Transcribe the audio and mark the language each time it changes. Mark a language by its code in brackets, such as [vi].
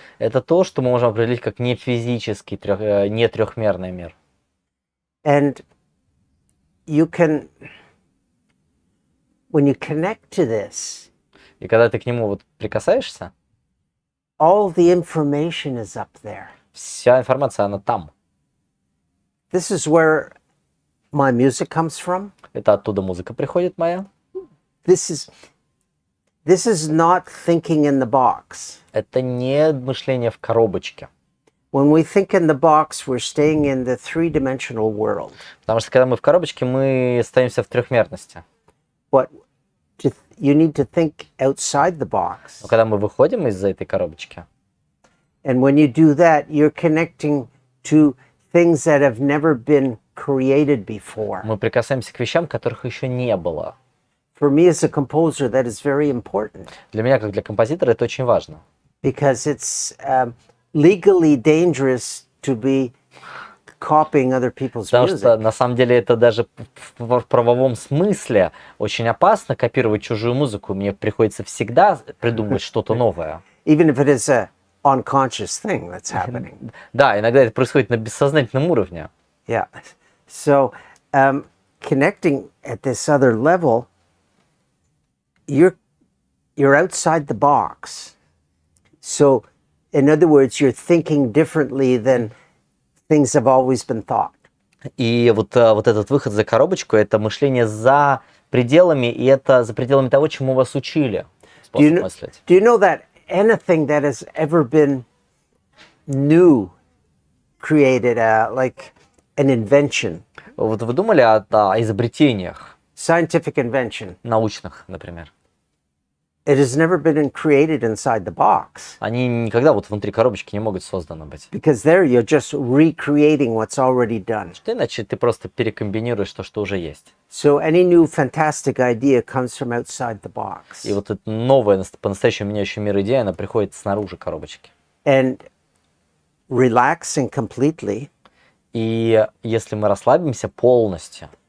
[ru] Это то, что мы можем определить как не физический, не трехмерный мир. [en] And you can, when you connect to this, [ru] И когда ты к нему вот прикасаешься, [en] all the information is up there. [ru] вся информация, она там. [en] This is where my music comes from. [ru] Это оттуда музыка приходит моя. [en] This is not thinking in the box. [ru] Это не мышление в коробочке. [en] When we think in the box, we're staying in the three-dimensional world. [ru] Потому что когда мы в коробочке, мы остаемся в трехмерности. [en] But you need to think outside the box. [ru] Но когда мы выходим из-за этой коробочки, [en] And when you do that, you're connecting to things that have never been created before. [ru] мы прикасаемся к вещам, которых еще не было. [en] For me as a composer, that is very important [ru] Для меня, как для композитора, это очень важно. [en] because it's legally dangerous to be copying other people's [ru] Потому что, [en] music. [ru] на самом деле, это даже в правовом смысле очень опасно копировать чужую музыку. Мне приходится всегда придумывать что-то новое. [en] Even if it is a unconscious thing that's happening. [ru] Да, иногда это происходит на бессознательном уровне. [en] Yeah. So connecting at this other level, you're outside the box. So in other words, you're thinking differently than things have always been thought. [ru] И вот этот выход за коробочку – это мышление за пределами, и это за пределами того, чему вас учили. [en] Do you [ru] Способ [en] know, [ru] мыслить. [en] do you know that anything that has ever been new created, like an invention, [ru] Вот вы думали о изобретениях [en] scientific invention? [ru] научных, например? [en] It has never been created inside the box, [ru] Они никогда вот внутри коробочки не могут созданы быть. [en] because there you're just recreating what's already done. [ru] Что иначе ты просто перекомбинируешь то, что уже есть. [en] So any new fantastic idea comes from outside the box. [ru] И вот эта новая, по-настоящему меняющая мир идея, она приходит снаружи коробочки. [en] And relaxing completely [ru] И если мы расслабимся полностью,